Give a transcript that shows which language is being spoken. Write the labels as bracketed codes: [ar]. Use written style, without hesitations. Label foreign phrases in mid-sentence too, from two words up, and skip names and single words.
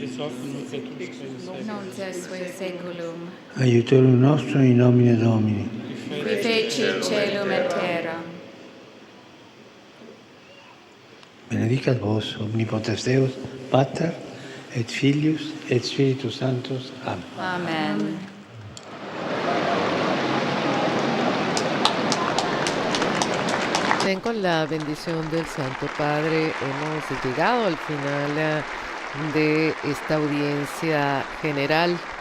[la] nunc et sui saeculum, Aiutorium nostrum in nomine Domini. qui feci caelum et terram. Benedicat vos, omnipotens Deus, Pater, et Filius, et Spiritus Sanctus. Amen. Amen. [es] Bien, con la bendición del Santo Padre hemos llegado al final de esta audiencia general.